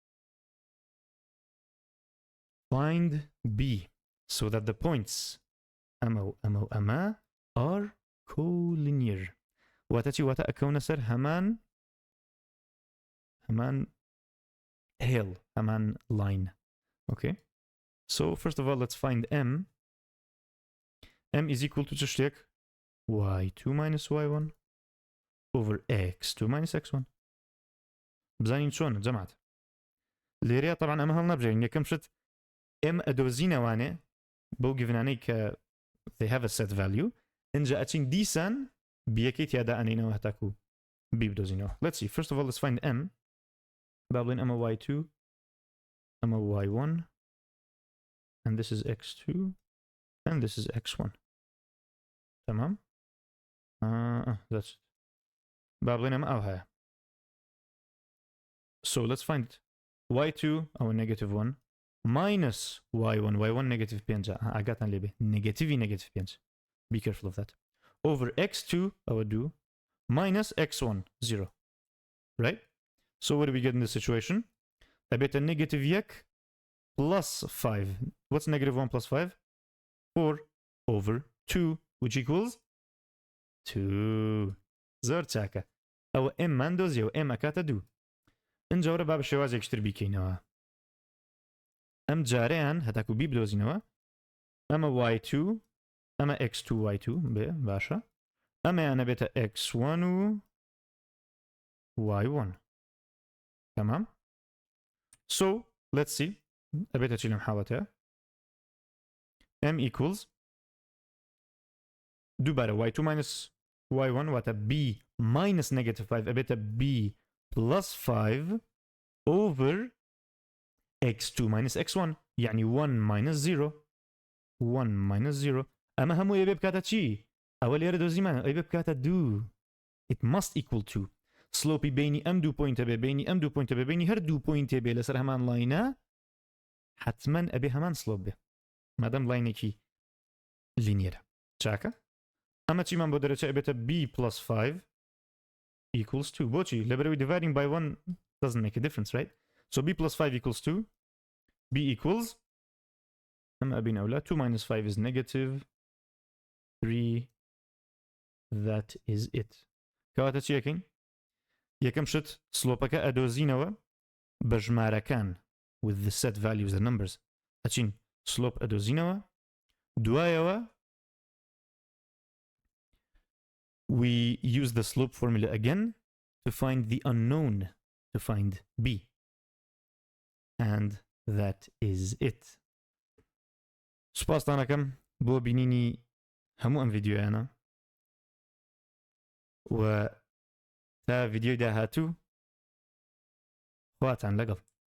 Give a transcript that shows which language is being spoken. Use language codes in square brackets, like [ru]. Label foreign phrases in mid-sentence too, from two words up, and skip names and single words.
[en] Find b so that the points أما are collinear [ckb] واتە چی واتە ئەکەونە سەر هەمان هێڵ هەمان [en] line. Okay, so first of all let's find m is equal to [ckb] چ شتێک [en] y2 minus y1 over x2 minus x1 [ckb] بزانین چۆن جەماعەت لێرەیە طبعا ئەمە هەڵ نەبژێرین یەکەم شت m ئەدۆزینەوانێ بەو گیڤنانەی کە [en] they have a set value [ckb] اینجا ئەچین دیسان بیەکەی تیادا ئەنینەوە هەتاکو b بدۆزینەوە. [en] Let's see, first of all let's find m [ckb] با بڵێن ئەمە y2 ئەمە y1 [en] and this is x2 and this is x1 تمام that's it. [ckb] با بڵێن ئەمە ئەو هەیە [en] so let's find it y2 ئەوە negative 1 minus y1 negative 5 [ckb] ئاگاتان لێبێ [en] negative 5 be careful of that over x2 ئەوە 2 minus x1 0 right. So what do we get in this situation? ئەبێتە negative 1 plus 5 what's negative 1 plus 5? [ckb] 4 [en] over 2 which equals [ckb] 2 زۆر چاکە ئەوە m مان دۆزیەوە m ئەکاتە 2 ئەنجاوەرە با بە شێوازێکتر بیکەینەوە ئەم جارەیان هەتاکو b بدۆزینەوە ئەمە y2 ئەمە x2 y2 بێ باشە ئەمەیانە بێتە x1 و y1 تمام. [en] So let's see [ckb] ئەبێتە چی لەم حاڵەتەیە [en] m equals دووبارە y2 minus y1 واتە b minus negative 5 ئەبێتە b plus 5 over x2 minus x1 يعني 1 minus 0 1 minus 0 [ckb] ئەمە هەموو ئەبێ بکاتە چی؟ ئەوە لێرە دۆزیمانە ئەبێ بکاتە 2 [en] it must equal 2 [ckb] سلۆپی بینی ئەم دوو پوینتە بێ بینی ئەم دوو پوینتە بێ بینی هەر دوو پوینتێ بێ لەسەر هەمان لاینە حتمما ئەبێ هەمان سلۆپ بێ مادەم لاینێکی لینیەرە چاکە ئەمە چیمان بۆ دەرەچە ئەبێتە [en] b plus 5 equals 2 [ckb] بۆچی [en] لەبەرەوەی dividing by 1 doesn't make a difference right so b plus 5 equals 2 b equals [ckb] ئەمە ئەبین ئەولا [en] 2 minus 5 is negative 3 that is it [ckb] کەواتە چی یەکەین یەکەم شت سلۆپەکە ئەدۆزینەوە بە ژمارەکان [en] with the set values the numbers [ckb] ئەچین سلۆپ ئەدۆزینەوە دوایەوە [en] we use the slope formula again to find the unknown to find b and that is it. [ckb] سوپاستان دەکەم بۆ بینینی هەموو ئەم ڤیدیۆیانە و تا ڤیدیۆی داهاتوو خواتان لەگەڵ